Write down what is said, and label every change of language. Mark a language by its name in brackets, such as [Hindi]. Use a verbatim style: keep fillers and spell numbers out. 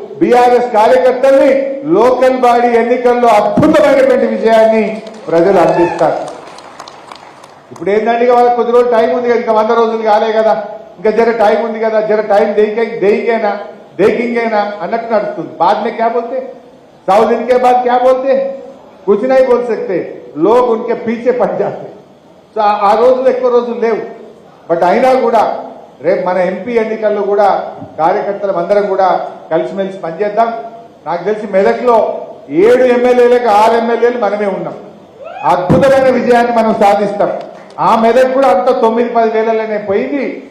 [Telugu] BRS కార్యకర్తల్ని local body ఎన్నికల్లో అద్భుతమైనటువంటి విజయాన్ని ప్రజలు అందిస్తారు. ఇప్పుడు ఏంటంటే వాళ్ళకి కొద్ది రోజులు టైం ఉంది కదా, ఇంకా వంద రోజులు కాలే కదా, ఇంకా జర టైం ఉంది కదా, జర టైం దేకే దేకేనా దేకింగేనా అన్నట్టు నడుస్తుంది. [Hindi] బాద్నే క్యా బోల్తే, सौ दिन के बाद क्या बोलते, कुछ नहीं बोल सकते, लोग उनके पीछे पड़ जाते. [Telugu] సో ఆ రోజులు ఎక్కువ రోజులు లేవు. బట్ అయినా కూడా రేపు మన ఎంపీ ఎన్నికల్లో కూడా కార్యకర్తలం అందరం కూడా కలిసిమెలిసి పనిచేద్దాం. నాకు తెలిసి మెదక్లో ఏడు ఎమ్మెల్యేలకు ఆరు ఎమ్మెల్యేలు మనమే ఉన్నాం. అద్భుతమైన విజయాన్ని మనం సాధిస్తాం. ఆ మెదక్ కూడా అంత తొమ్మిది పది వేలలోనే పోయింది.